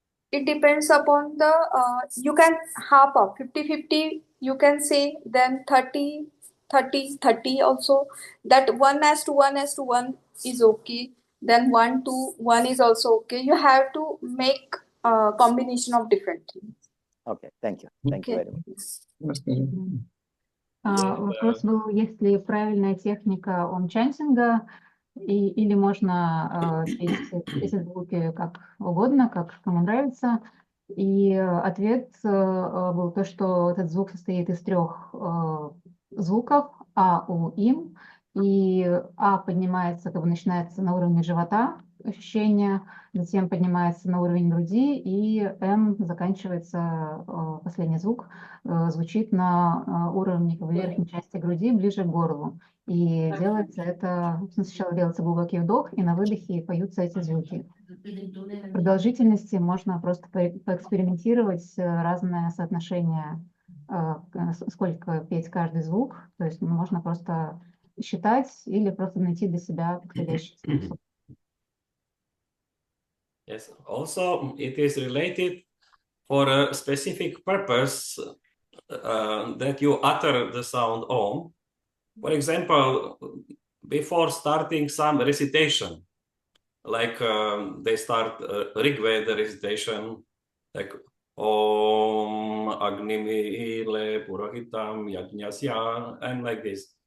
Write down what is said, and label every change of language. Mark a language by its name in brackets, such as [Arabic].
[English] It depends upon the, you can half up, 50-50, you can say, then 30-30 also. That 1:1:1 is okay. Then 1:1 is also okay. You have to make a combination of different things. Okay, thank you. Thank you very much. [Russian] Вопрос был, есть ли правильная техника ом-чантинга, или можно петь эти звуки как угодно, как кому нравится. И ответ был то, что этот звук состоит из 3 звуков А, У, Им. И А поднимается, как бы начинается на уровне живота, ощущения, затем поднимается на уровень груди, и М заканчивается, последний звук, звучит на уровне как бы верхней части груди, ближе к горлу. И делается это, сначала делается глубокий вдох, и на выдохе поются эти звуки. В продолжительности можно просто поэкспериментировать разное соотношение, сколько петь каждый звук, то есть можно просто считать или просто найти для себя подходящий способ. [English] Yes, also it is related for a specific purpose that you utter the sound Om. For example, before starting some recitation, like they start Rigveda recitation, like [Sanskrit] Om Agnimile Purohitam Yajñasya, [English] and like this.